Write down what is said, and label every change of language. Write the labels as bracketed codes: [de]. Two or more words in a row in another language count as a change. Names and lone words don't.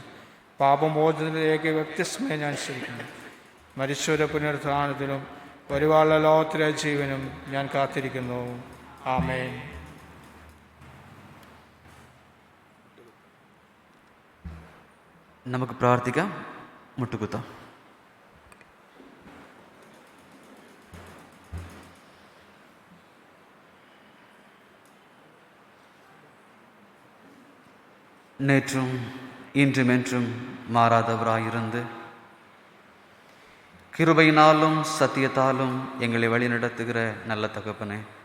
[ml] പാപമോചനത്തിലേക്ക് വ്യത്യസ്തമായി ഞാൻ ശ്രമിക്കുന്നു. മരിച്ചവരുടെ പുനരുത്ഥാനത്തിലും വരുവാനുള്ള ലോകത്തിലെ ജീവനും ഞാൻ കാത്തിരിക്കുന്നു. ആമേൻ. നമുക്ക് പ്രാർത്ഥിക്കാം. മുട്ടുകുത്താം. [ta] நேற்றும் இன்றும் என்றும் மாறாதவராயிருந்து கிருபையினாலும் சத்தியத்தாலும் எங்களை வழிநடத்துகிற நல்ல தகப்பனே,